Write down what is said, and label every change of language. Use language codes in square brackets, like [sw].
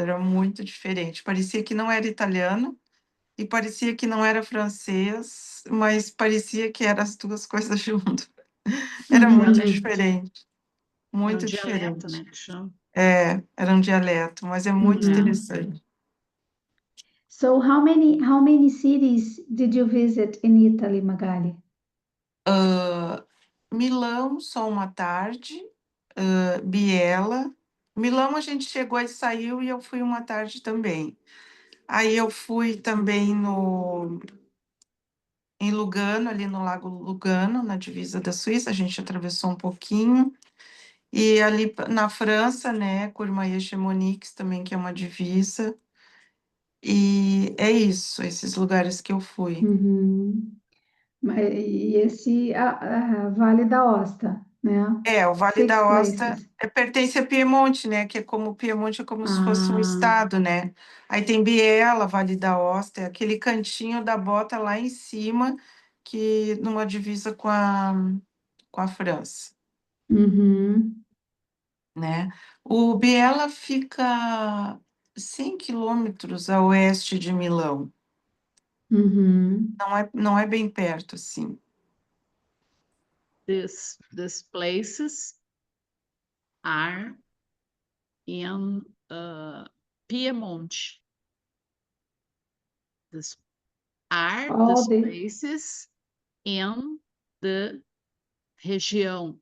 [pt] Era muito diferente. Parecia que não era italiano e parecia que não era francês, mas parecia que eram as duas coisas juntas. Era muito uhum, Dialeto. diferente, É um muito dialeto, diferente. né, que chama. Era um dialeto, mas é muito É. uhum. interessante. [en] So how many cities did you visit in Italy, Magali? [pt] Milão, só uma tarde, Biella. Milão a gente chegou e saiu e eu fui uma tarde também. Aí eu fui também em Lugano, ali no Lago Lugano, na divisa da Suíça, a gente atravessou um pouquinho. E ali na França, né, Courmayeur-Chamonix também, que é uma divisa. E é isso, esses lugares que eu fui. Uhum. E esse Vale da Osta, né? O Vale [en] Six [pt] da Aosta [en] places. [pt] pertence a Piemonte, né? Que é como Piemonte é como se fosse um Ah, estado, né? Aí tem Biella, Vale da Aosta, é aquele cantinho da bota lá em cima, que numa divisa com a França, uhum, né? O Biella fica 100 quilômetros a oeste de Milão. uhum, Não é bem perto, assim. [en] These places are in Piedmont. These are all these the places in the região,